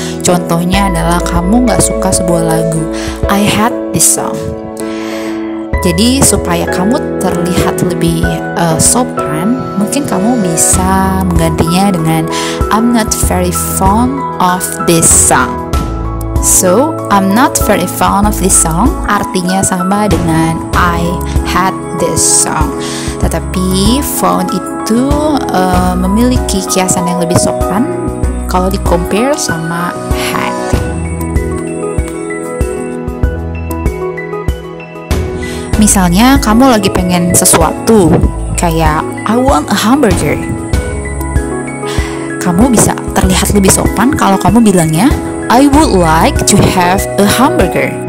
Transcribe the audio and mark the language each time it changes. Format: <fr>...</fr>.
<id>Contohnya adalah kamu gak suka sebuah lagu,</id> <en>I hate this song.</en> <id>Jadi supaya kamu terlihat lebih sopan, mungkin kamu bisa menggantinya dengan</id> <en>I'm not very fond of this song. So, I'm not very fond of this song</en> <id>artinya sama dengan</id> <en>I hate this song.</en> <id>Tetapi fond itu memiliki kiasan yang lebih sopan kalau di-compare sama hate. Misalnya kamu lagi pengen sesuatu, kayak</id> <en>I want a hamburger.</en> <id>Kamu bisa terlihat lebih sopan kalau kamu bilangnya</id> <en>I would like to have a hamburger.</en>